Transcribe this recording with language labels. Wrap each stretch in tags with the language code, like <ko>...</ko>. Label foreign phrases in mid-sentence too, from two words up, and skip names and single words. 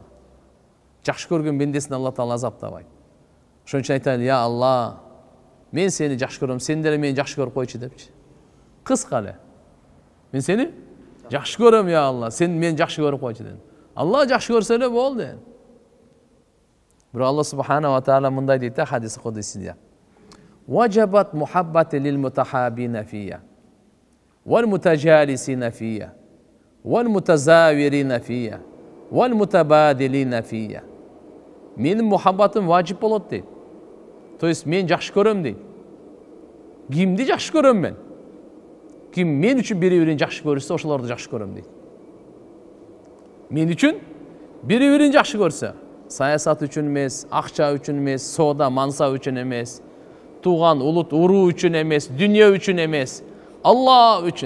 <ky>Жакшы көргөн бендесин Алла Таала азаптабайт. Ошон үчүн айтайлы, я Алла, мен сени жакшы көрөм, сен деле мени жакшы көрүп койчу депчи. Кыска эле. Мен сени жакшы көрөм, я Алла, сен мени жакшы көрүп койчу дедим. Алла жакшы көрсө эле болду. Бирок Алла</ky> <ar>سبحانه وتعالى</ar> <ky>мындай дейт да хадис кудусиде.</ky> <ar>وجبت محبتي للمتحابين فيّ. والمتجالسين فيّ والمتزاورين فيّ. والمتباذلين فيّ.</ar> <ky>Менин мухаббатым важип болот дейт.</ky> <ru>То есть</ru> <ky>мен жакшы көрөм дейт. Кимди жакшы көрөм мен? Ким мен үчүн бири-бирин жакшы көрсө, ошолорду жакшы көрөм дейт. Мен үчүн бири-бирин жакшы көрсө, саясат үчүн эмес, акча үчүн эмес, соода, мансап үчүн эмес, тууган улут, уруу үчүн эмес, дүнүйө үчүн эмес, Алла үчүн.</ky>